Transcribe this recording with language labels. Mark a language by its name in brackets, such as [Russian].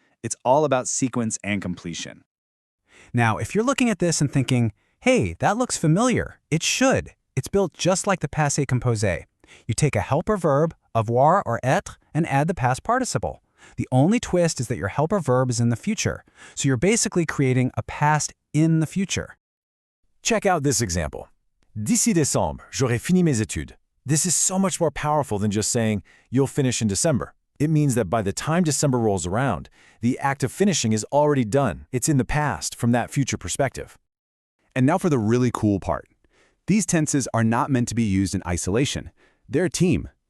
[English] It's all about sequence and completion. Now, if you're looking at this and thinking, hey, that looks familiar, it should. It's built just like the Passé Composé. You take a helper verb, avoir or être, and add the past participle. The only twist is that your helper verb is in the future, so you're basically creating a past in the future. Check out this example. [French] D'ici décembre, j'aurai fini mes études. [English] This is so much more powerful than just saying, you'll finish in December. It means that by the time December rolls around, the act of finishing is already done. It's in the past from that future perspective. And now for the really cool part. These tenses are not meant to be used in isolation. They're a team.